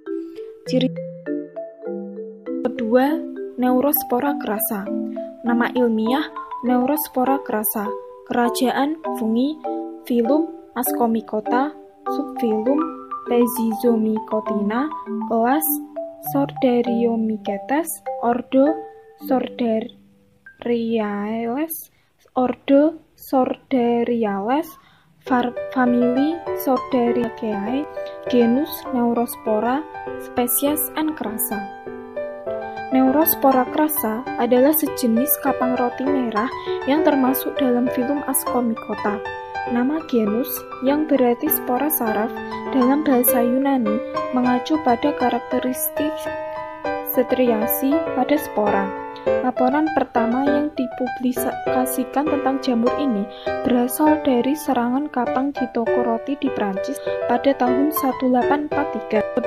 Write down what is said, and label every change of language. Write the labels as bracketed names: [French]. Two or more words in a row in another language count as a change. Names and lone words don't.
[Indonesian] Ciri kedua, Neurospora crassa. Nama ilmiah Neurospora crassa, kerajaan fungi, filum Ascomycota, subfilum Pezizomycotina, kelas Sorderiomicetes, ordo Sorderiales, ordo Sorderiales, famili Sorderiaceae, genus Neurospora, spesies N. crassa. Neurospora crassa adalah sejenis kapang roti merah yang termasuk dalam filum Ascomycota. Nama genus, yang berarti spora saraf dalam bahasa Yunani, mengacu pada karakteristik striasi pada spora. Laporan pertama yang dipublikasikan tentang jamur ini berasal dari serangan kapang di toko roti di Prancis pada tahun 1843.